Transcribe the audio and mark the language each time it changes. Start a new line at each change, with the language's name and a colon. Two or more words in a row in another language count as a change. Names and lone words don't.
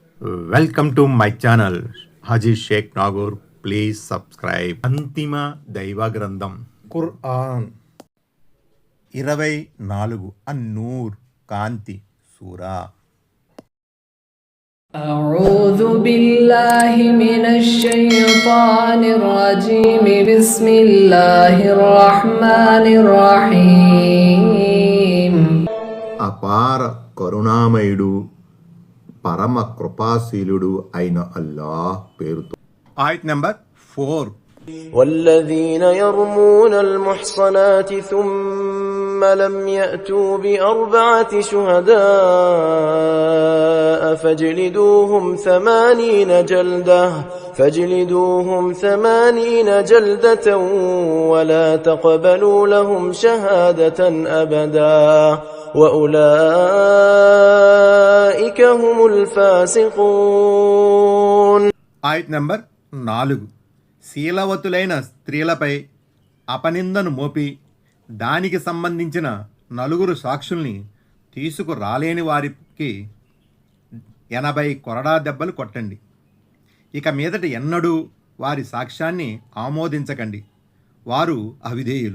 English: welcome to my channel హాజీ షేక్ నాగూర్. please subscribe.
Telugu: అంతిమ దైవ గ్రంథం ఖురాన్ 24 అన్నూర్ కాంతి సూరా.
Arabic: أعوذ بالله من الشيطان الرجيم بسم الله الرحمن الرحيم.
Telugu: అపార కరుణామయుడు పరమ కృపాశీలుడు అయిన అల్లాహ్ పేరుతో. ఆయత్ నంబర్ 4.
Arabic: والذين يرمون المحصنات ثم لم يأتوا بأربعة شهداء فاجلدوهم 80 جلدة ولا تقبلوا لهم شهادة أبدا وأولئك هم الفاسقون.
Telugu: ఆయత్ నంబర్ 4. శీలవతులైన స్త్రీలపై అపనిందను మోపి దానికి సంబంధించిన 4 సాక్షుల్ని తీసుకురాలేని వారికి 80 కొరడా దెబ్బలు కొట్టండి. ఇక మీదట ఎన్నడూ వారి సాక్ష్యాన్ని ఆమోదించకండి, వారు అవిధేయులు.